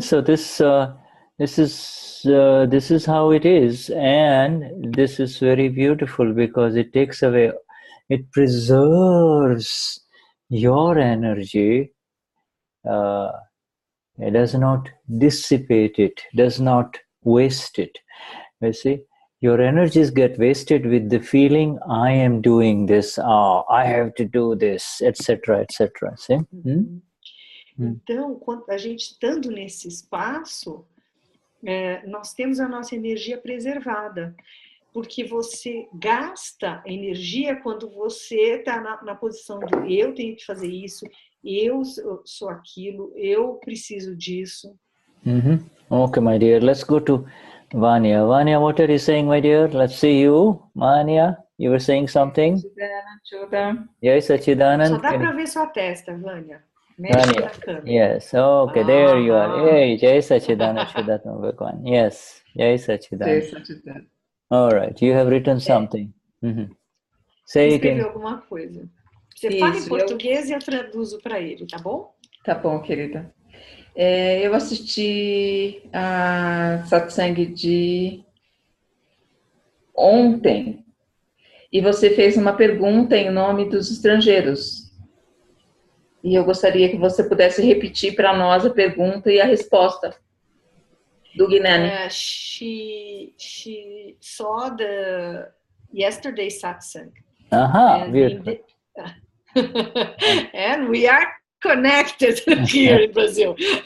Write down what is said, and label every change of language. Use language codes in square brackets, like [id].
[en] So this is how it is, and this is very beautiful because it takes away, it preserves your energy. It does not dissipate it, does not waste it. You see, your energies get wasted with the feeling, I am doing this, I have to do this, etc., etc. See? [pt] Então, a gente estando nesse espaço, nós temos a nossa energia preservada, porque você gasta energia quando você está na posição do eu tenho que fazer isso, eu sou aquilo, eu preciso disso. [en] Okay, my dear, let's go to Vanya. Vanya, what are you saying, my dear? Let's see you. Vanya, you were saying something? Yes, Sachidanand. [pt] Só dá para ver sua testa, Vanya. [en] Vanya. Yes, okay, there you are. Hey, Jai Sachidanand Shuddha Bhagwan. Yes, Jai Sachidanand. All right, you have written something. Say again. [pt] Escreveu alguma coisa. Você fala em português e eu traduzo para ele, tá bom? Tá bom, querida. Eu assisti a satsang de ontem e você fez uma pergunta em nome dos estrangeiros. E eu gostaria que você pudesse repetir para nós a pergunta e a resposta do Gnani. [en] She saw the yesterday satsang. Beautiful. And we are connected here in Brazil.